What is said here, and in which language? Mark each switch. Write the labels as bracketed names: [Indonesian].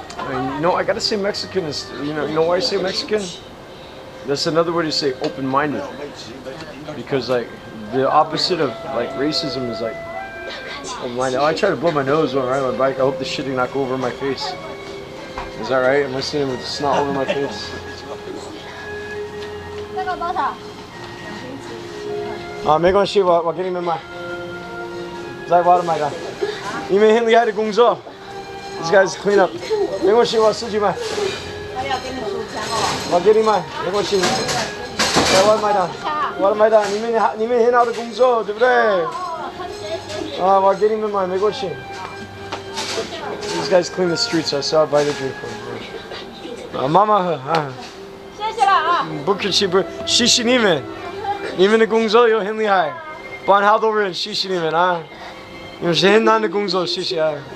[English] And, I gotta say Mexican is, you know why I say Mexican? That's another way to say open-minded. Because like the opposite of like racism is like open-minded. Oh, I try to blow my nose when I ride my bike. I hope the shit did not go over my face. Is that right? Am I sitting with snot over my face? [Chinese] 这个多少？没关系，我给你们买，在我的买的，你们很厉害的工作。 [English] These guys clean up. [Chinese] 没关系，我自己买。他要给你收钱哦。我给你买，没关系。在我的买的，我的买的，你们很好的工作，对不对？我给你们买，没关系。 [English] These guys clean the streets, so I saw buy the drink for them. [Chinese] 妈妈喝啊。谢谢了啊。不客气，不，谢谢你们，你们的工作又很厉害，帮好多人，谢谢你们啊，你们是很难的工作，谢谢啊。